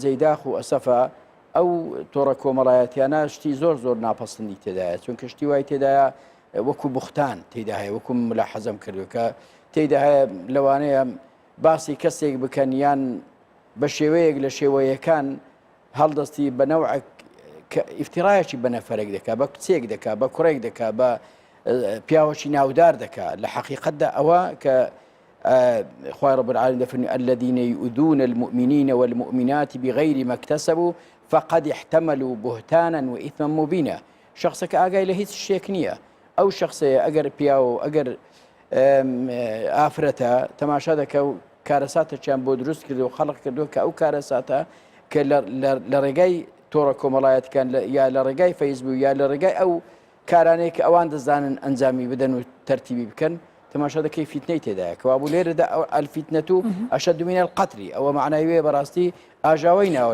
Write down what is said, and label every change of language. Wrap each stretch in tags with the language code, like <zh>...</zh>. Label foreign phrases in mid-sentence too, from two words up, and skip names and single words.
<ckb>جەیداخ و ئەسەفە ئەو تۆڕە کۆمەڵایەتیانە شتی زۆر زۆر ناپەسەندی تێدایە، چونکە شتی وای تێدایە وەکو بوختان تێدا هەیە، وەکو ملاحەزەم کردو کە تێدا هەیە لەوانەیە باسی کەسێک بکەن یان بە شێوەیەک لە شێوەیەکان هەڵدەستی بە نەوعێک ئیفتیرایەکی بە نەفەرێک دەکا، بە کچێک دەکا، بە کوڕێک دەکا، بە پیاوەکی ناودار دەکا. لە حەقیقەتدا ئەوە کە خوای رب العالمین دەفەرمێ</ckb> <ar>الذين يؤذون المؤمنين والمؤمنات بغير ما اكتسبوا فقد احتملوا بهتانا وإثما مبينا.</ar> <ckb>شخصك ئاگای لە هیچ شتێک نییە، ئەو شخصەیە ئەگەر پیاوە ئەگەر ئافرەتە تەماشا دەکە و کارەساتێکیان بۆ دروست کردو و خەڵق کردو کە ئەو کارەساتە کە لە ڕێگای تۆڕە کۆمەڵایەتەکان یا لە ڕێگای فەیسبوک یا لە ڕێگای ئەو کارانەیە کە ئەوان دەزانن ئەنجامی بدەن و تەرتیبی بکەن، تەماشا دەکەی فیتنەی تێدایە کەوا بوو لێرەدا</ckb> <ar>ئەلفیتنەت و ئەشەد من القەتلی،</ar> <ckb>ئەوە معنای وێ بەڕاستی ئاژاوی ناوە.</ckb>